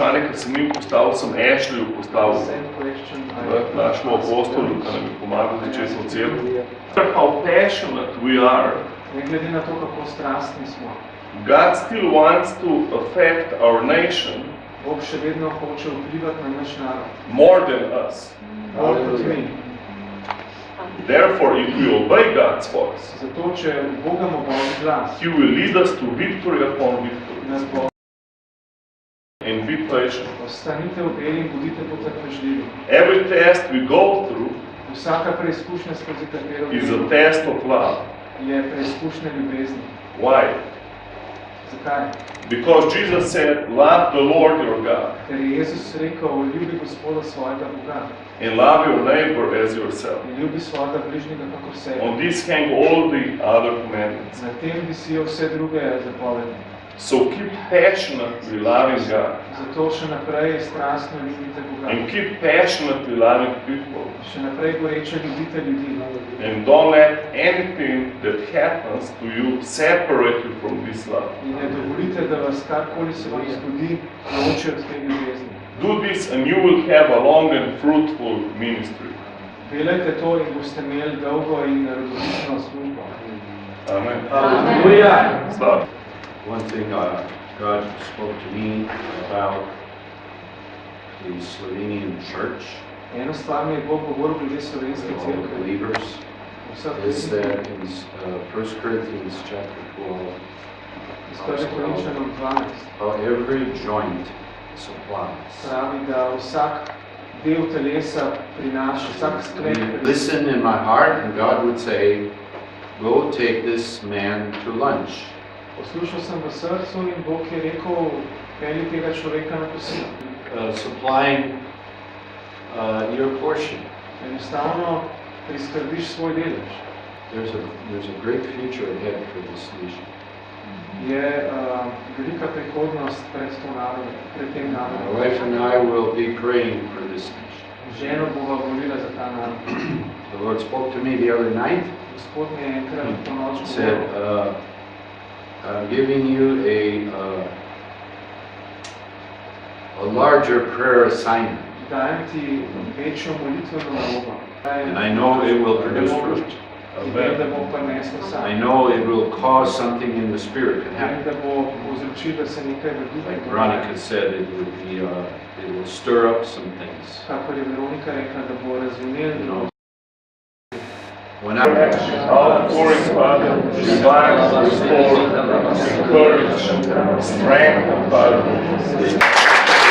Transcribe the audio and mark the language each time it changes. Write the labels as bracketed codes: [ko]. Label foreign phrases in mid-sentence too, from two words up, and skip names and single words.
[sl] vprašanje, ki sem jim postavil, sem Ashleyju postavil, [en] Same question [sl] našemu apostolu, ki nam je pomagal začeti v cerkvi. [en] How passionate we are, [sl] Ne glede na to, kako strastni smo, [en] God still wants to affect our nation [sl] Bog še vedno hoče vplivati na naš narod. [en] more than us. [sl] Bolj kot mi. [en] Therefore, if we obey God's voice, [sl] Zato, če ubogamo Božji glas, [en] He will lead us to victory upon victory. [sl] nas bo [en] And be patient. [sl] ostanite v veri in bodite potrpežljivi. [en] Every test we go through [sl] Vsaka preizkušnja, skozi katero [en] is a [sl] gremo, [en] test of love. [sl] je preizkušnja ljubezni. [en] Why? [sl] Zakaj? [en] Because Jesus said, love the Lord your God [sl] Ker je Jezus rekel, ljubi Gospoda svojega Boga [en] and love your neighbor as yourself. [sl] in ljubi svojega bližnjega kakor sebe. [en] On this hang all the other commandments. [sl] Na tem visijo vse druge zapovedi. [en] So keep passionately loving God [sl] Zato še naprej strastno ljubite Boga. [en] and keep passionately loving people. [sl] Še naprej goreče ljubite ljudi. [en] And don't let anything that happens to you separate you from this love. [sl] In ne dovolite, da vas karkoli se vam zgodi, loči od te ljubezni. [en] Do this and you will have a long and fruitful ministry. [sl] Delajte to in boste imeli dolgo in rodovitno službo. [en] Amen. Hallelujah. Start. One thing God spoke to me about the Slovenian church, [sl] Eno stvar mi je Bog govoril glede slovenske [en] all the [sl] cerkve. [en] believers, [sl] Vseh [en] is [sl] vernikov. [en] that in 1 Corinthians chapter 12, [sl] Iz 1. Korinčanom 12 [en] how every joint supplies. [sl] pravi, da vsak del telesa prinaša, vsak sklep prinaša. [en] Listen in my heart, and God would say, go take this man to lunch. [sl] Poslušal sem v srcu in Bog je rekel, pelji tega človeka na kosilo. [en] Supplying your portion. [sl] Enostavno priskrbiš svoj delež. [en] There's a great future ahead for this nation. [sl] Je velika prihodnost pred tem [en] My [sl] narodom. [en] wife and I will be praying for this nation. [sl] Ženo bova molila za ta narod. [en] The Lord spoke to me the other night. [sl] Gospod mi je enkrat po noč [en] Said, [sl] govoril, [en] I'm giving you a larger prayer assignment, [sl] dajem ti večjo molitveno nalogo. [en] and I know it will produce fruit. [sl] In vem, da bo prineslo [en] I [sl] sam. [en] know it will cause something in the spirit to [sl] Vem, [en] happen. [sl] da bo povzročil, da se nekaj v duhu [en] Like [sl] dogaja. [en] Veronica said, it will stir up some things. [sl] Kakor je Veronica rekla, da bo razumel, [en] You know, when Outpouring, Father, revive, restore, encourage, strengthen, Father.